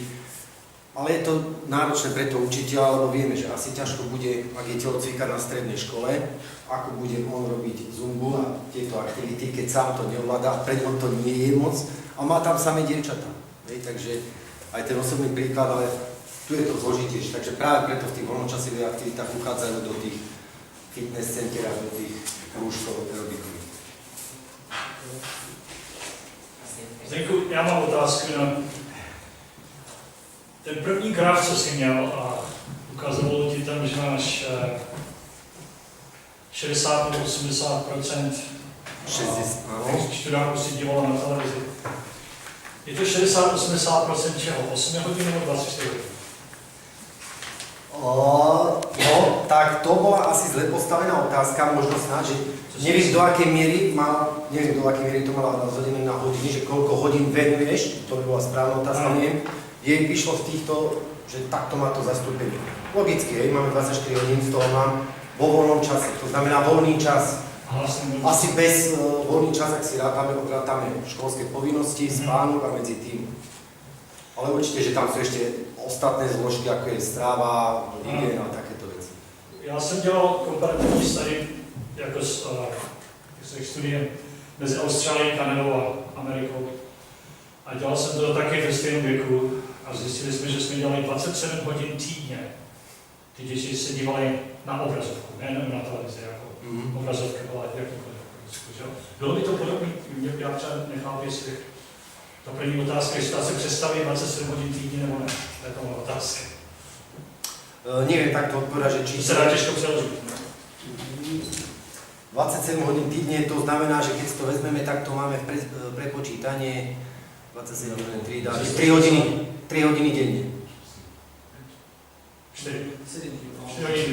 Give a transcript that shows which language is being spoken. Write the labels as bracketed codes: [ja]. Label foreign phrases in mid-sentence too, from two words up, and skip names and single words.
[sk] Ale je to náročné pre toho učiteľa, lebo vieme, že asi ťažko bude, ak je telocvikár na strednej škole, ako bude on robiť zumbu a tieto aktivity, keď sám to neovláda a pre ňo to nie je moc a má tam samé dievčatá. Takže aj ten osobný príklad, ale tu je to zložitejšie. Takže práve preto v tých voľnočasových aktivitách uchádzajú do tých fitness center a do tých krúžkov aerobikových. [cs] Zdenku, já mám otázku na ten první graf, co jsi měl a ukazovalo ti tam, že máš 60 nebo 80% študáků si dívalo na televizi. Je to 60-80% čeho? 8 hodin nebo 24 hodin? [sk] No, tak to bola asi zle postavená otázka, možno snáď, že neviem do akej miery to mala rozhodené na hodiny, že koľko hodín venuješ, to by bola správna otázka, neviem. Jej vyšlo z týchto, že takto má to zastúpenie. Logicky, máme 24 hodín, z toho mám vo voľnom čase, to znamená voľný čas. Asi bez voľný čas, ak si odrátame školské povinnosti, spánok a medzi tým. Ale určite, že tam sú ešte ostatné zložky, ako je strava, hygiena a takéto veci. [cs] Já jsem dělal komparativní study jako studiem mezi Austrálií, Kanadou a Amerikou. A dělal jsem to taky ve stejném věku a zjistili jsme, že jsme dělali 27 hodin týdně. Ty děti se dívaly na obrazovku, nejenom na televizi, jako obrazovka byla jakýkoliv obrazovku. Bylo by to podobné, já třeba nechápu, jestli ta první otázka, jestli se představí 27 hodin týdně nebo ne, to je to otázka. [sk] Neviem takto odpovedať, že či... To sa dá ťažko preložiť. 27 hodín týdne, to znamená, že keď si to vezmeme, tak to máme v prepočítanie 27 hodín, 3 hodiny denne. 4 hodiny.